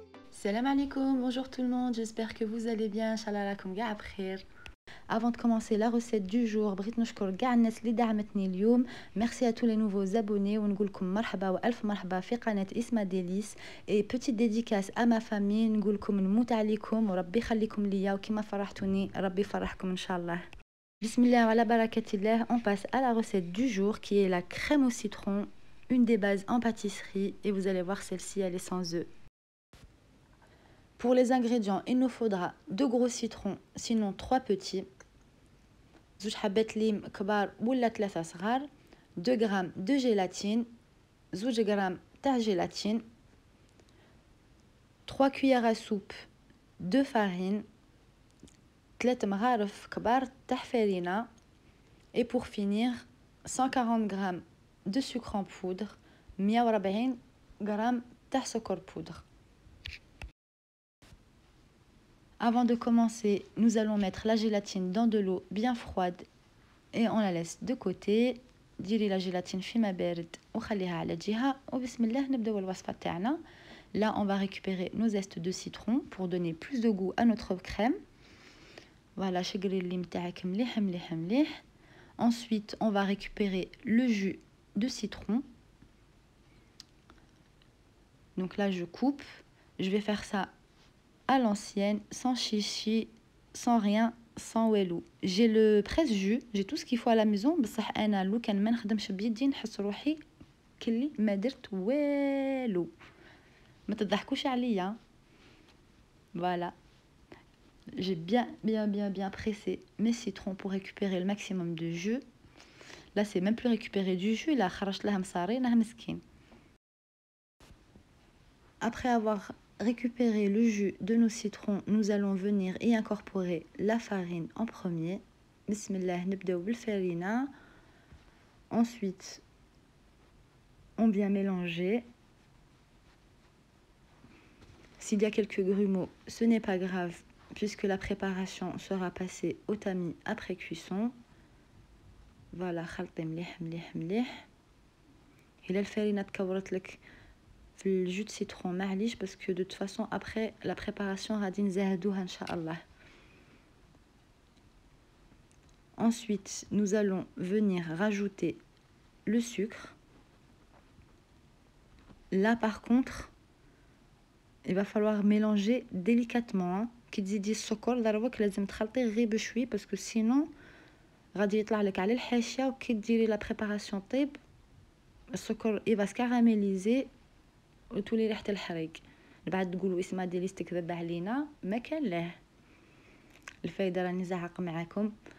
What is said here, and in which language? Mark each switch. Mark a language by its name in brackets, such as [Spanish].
[French] Salam alaikum, bonjour tout le monde, j'espère que vous allez bien, [Arabic] Inch'Allah lakoum kاع بخير. [French] Avant de commencer la recette du jour, [Arabic] بغيت نشكر كاع الناس اللي دعمتني اليوم. [French] Merci à tous les nouveaux abonnés [Arabic] ونقول لكم مرحبا والف مرحبا في قناة اسمها ديليس. [French] Et petite dédicace à ma famille, [Arabic] نقول لكم نموت عليكم وربي يخليكم ليا وكما فرحتوني ربي يفرحكم ان شاء الله. [French] Bismillah wa ala barakatillah, on passe à la recette du jour qui est la crème au citron, une des bases en pâtisserie et vous allez voir celle-ci elle est sans œufs. Pour les ingrédients, il nous faudra 2 gros citrons, sinon 3 petits, [Arabic] 2 حبات ليم كبار ولا 3 صغار, [French] 2 غرام de gélatine, 2 غرام تاع gélatine, 3 cuillères à soupe de farine, [Arabic] 3 مغارف كبار تاع [French] farina et pour finir 140 grammes de sucre en poudre, 140 grammes [Arabic] تاع سكر [French] poudre. Avant de commencer, nous allons mettre la gélatine dans de l'eau bien froide et on la laisse de côté. [Arabic] ديري la gélatine في ماء بارد وخليها على جهة وبسم الله نبداو الوصفة تاعنا. [French] Là, on va récupérer nos zestes de citron pour donner plus de goût à notre crème. [Arabic] Voilà, شقري الليم تاعك مليح مليح مليح. [French] Ensuite, on va récupérer le jus de citron. Donc là, je coupe. Je vais faire ça à l'ancienne, sans chichi, sans rien, sans welou. J'ai le presse-jus, j'ai tout ce qu'il faut à la maison. [Arabic] بصح انا لو كان ما نخدمش بيدي نحس روحي كلي ما درت والو. ما تضحكوش عليا. Voilà. [French] J'ai bien pressé mes citrons pour récupérer le maximum de jus. Là, c'est même plus récupérer du jus, là [Arabic] خرجت لها مصارينها مسكين. [French] Après avoir récupéré le jus de nos citrons, nous allons venir y incorporer la farine en premier. [Arabic] Bismillah, نبداو بالفارينة. [French] Ensuite, on vient mélanger. S'il y a quelques grumeaux, ce n'est pas grave puisque la préparation sera passée au tamis après cuisson. [Arabic] Voilà, خلطي مليح مليح مليح. إلا الفارينة تكورت لك في الجus de citron معليش [French] parce que de toute façon après la préparation [Arabic] غادي نزهدوها ان شاء الله. [French] Ensuite, nous allons venir rajouter le sucre. Là par contre, il va falloir mélanger délicatement. [Arabic] كي تزيدي السكر دروك لازم تخلطيه غير بشوي [French] parce que sinon [Arabic] غادي يطلع لك على الحاشيه وكي ديري لا بريباراسيون طيب السكر [French] il va se caraméliser [Arabic] وتولي ريحه الحريق. بعد تقولوا اسمها ديليس تكذب علينا، ما كان له الفايده راني زعق معاكم.